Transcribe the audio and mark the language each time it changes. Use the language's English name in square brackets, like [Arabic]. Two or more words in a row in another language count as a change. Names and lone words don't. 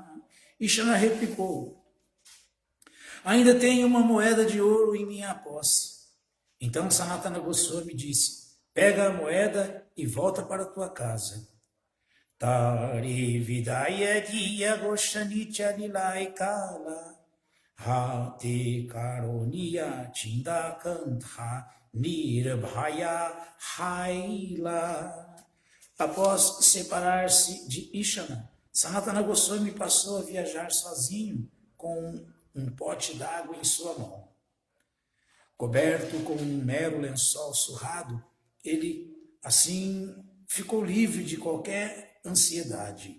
[Portuguese] Ishana replicou: ainda tenho uma moeda de ouro em minha posse. Então Sanatana Goswami disse: pega a moeda e volta para tua casa. [Bangla] তারে বিদায় দিয়া গোসাঞি চলিলা একলা হাতে করোয়া ছিঁড়া-কাঁথা নির্ভয় হইলা. [Portuguese] Após separar-se de Ishana, Sanatana Goswami passou a viajar sozinho com um pote d'água em sua mão. Coberto com um mero lençol surrado, ele, assim, ficou livre de qualquer ansiedade.